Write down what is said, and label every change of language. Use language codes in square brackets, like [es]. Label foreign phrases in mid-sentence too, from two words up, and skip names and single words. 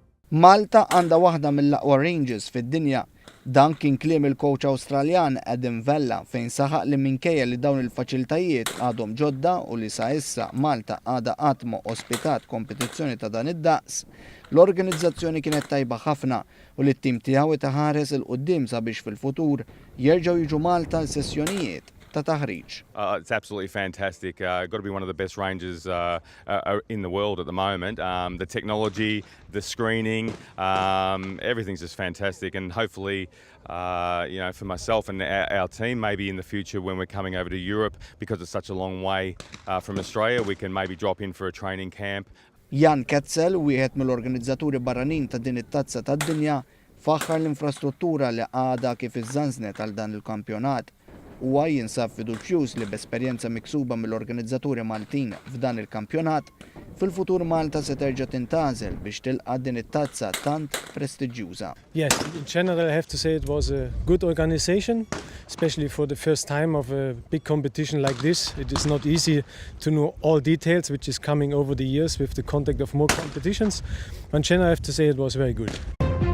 [mt] Malta għandha waħda mill-aqwa ranges fid-dinja. Dan kien kliem il-Kowċ Awstraljan Adam Vella fejn saħaq li minkejja li dawn il-faċilitajiet għadhom ġodda u li sa issa Malta għadha qatt ma ospitat kompetizzjoni ta' dan id-daqs, l-organizzazzjoni kienet tajba ħafna u li t-tim tiegħu taħares il-qudiem sabiex fil-futur jerġgħu jiġu Malta l-sessjonijiet ta' taħriġ. [en] It's absolutely fantastic. Got to be one of the best ranges in the world at the moment. The technology, the screening, everything's just fantastic. And hopefully, for myself and our team, maybe in the future when we're coming over to Europe, because it's such a long way from Australia, we can maybe drop in for a training camp. [mt] Jan Ketzel, wieħed mill-Organizzaturi barranin ta' din it-Tazza tad-dinja, faħħar l-infrastruttura li għadha kif iżżanżnet għal dan il-kampjonat. Huwa jinsab fiduċjuż li b'esperjenza miksuba mill-Organizzaturi Maltin f'dan il-kampjonat, fil-futur Malta se terġa' tintgħażel biex tilqa' din it-tazza tant prestiġjuża. [en] Yes, in general I have to say it was a good organization, especially for the first time of a big competition like this. It is not easy to know all details, which is coming over the years with the contact of more competitions. In general I have to say it was very good.